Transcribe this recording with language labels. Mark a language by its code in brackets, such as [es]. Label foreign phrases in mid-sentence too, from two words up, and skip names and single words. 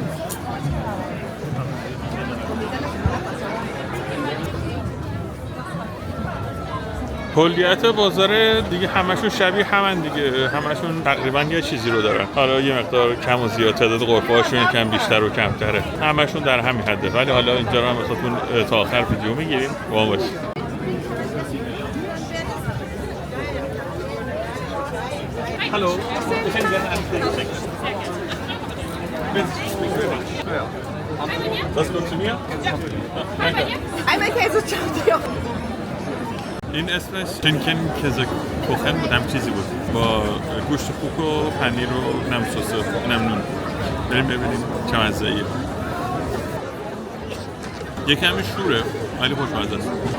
[fa] کلیت بازار دیگه همشون شبیه همن دیگه، همشون تقریبا یه چیزی رو دارن. حالا یه مقدار کم و زیاد تعداد غرفه‌هاشون یکم بیشتر و کمتره، همشون در همین حده. ولی حالا اینجا رو هم واسهتون تا آخر ویدیو میگیریم، با ما باشید. [de] Hallo. Was kommt zu mir? Danke. Einmal Käse. [fa] این اسمش [de] Schinken Käse Kuchen [fa] بود، هم چیزی بود با گوشت خوک و پنیر و نم سس و نم نون. بریم ببینیم چه مزه‌ایه. یکمی شوره ولی خوشمزه است.